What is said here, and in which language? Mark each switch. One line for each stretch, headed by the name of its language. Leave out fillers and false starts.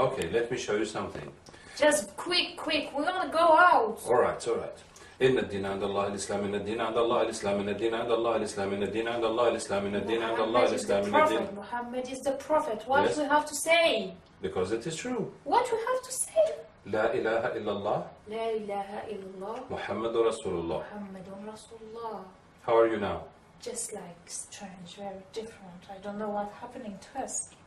English: Okay, let me show you something. Just quick, we want to go out. Alright.
Arabic: إن الدين عند الله الإسلام إن الدين عند الله الإسلام إن الدين عند الله الإسلام إن الدين عند الله الإسلام إن الدين عند الله الإسلام إن الدين.
English: Muhammad is the prophet. What Yes. do we have to say? Because it is true. What do we have to say?
Arabic: لا إله إلا الله لا إله إلا الله محمد رسول الله. محمد رسول الله.
English: How are you now? Just like strange, very different. I don't know what's happening to us.